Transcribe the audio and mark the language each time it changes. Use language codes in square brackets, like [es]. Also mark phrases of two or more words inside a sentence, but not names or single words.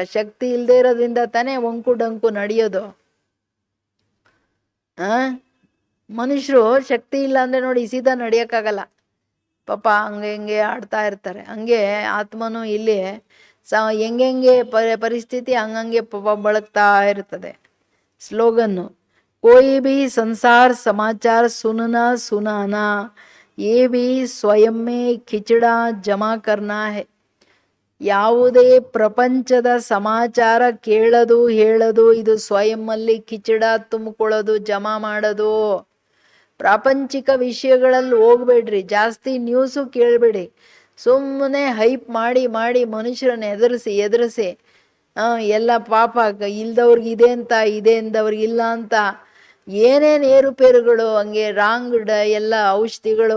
[kn] ಶಕ್ತಿ ಇಲ್ಲದೆ ಇರೋದ್ರಿಂದ ತಾನೇ ಒಂಕು ಡಂಕು ನಡೆಯೋದು. ಮನುಷ್ಯರು ಶಕ್ತಿ ಇಲ್ಲ ಅಂದರೆ ನೋಡಿ ಸೀದಾ ನಡೆಯೋಕ್ಕಾಗಲ್ಲ. ಪಾಪ ಹಂಗೆ ಹಿಂಗೆ ಆಡ್ತಾ ಇರ್ತಾರೆ. ಹಂಗೆ ಆತ್ಮನೂ ಇಲ್ಲಿ ಹೆಂಗೆ ಪರಿಸ್ಥಿತಿ ಹಂಗಂಗೆ ಪಾಪ ಬಳಕ್ತಾ ಇರ್ತದೆ. ಸ್ಲೋಗನ್ನು, [hi] कोई भी संसार समाचार सुनना सुनाना, ये भी स्वयं में खिचड़ा जमा करना है. [kn] ಯಾವುದೇ ಪ್ರಪಂಚದ ಸಮಾಚಾರ ಕೇಳೋದು ಹೇಳೋದು ಇದು ಸ್ವಯಂನಲ್ಲಿ ಕಿಚಡ ತುಂಬಿಕೊಳ್ಳೋದು, ಜಮಾ ಮಾಡೋದು. ಪ್ರಾಪಂಚಿಕ ವಿಷಯಗಳಲ್ಲಿ ಹೋಗ್ಬೇಡ್ರಿ, ಜಾಸ್ತಿ ನ್ಯೂಸು ಕೇಳಬೇಡಿ. ಸುಮ್ಮನೆ ಹೈಪ್ ಮಾಡಿ ಮಾಡಿ ಮನುಷ್ಯರನ್ನ ಎದುರಿಸಿ ಎಲ್ಲ ಪಾಪ ಇಲ್ದವ್ರಿಗೆ ಇದೆ ಅಂತ, ಇದೆ ಅಂದವ್ರಿಗೆ ಇಲ್ಲ ಅಂತ, ಏನೇನು ಏರುಪೇರುಗಳು, ಹಂಗೆ ರಾಂಗ್ ಎಲ್ಲ ಔಷಧಿಗಳು.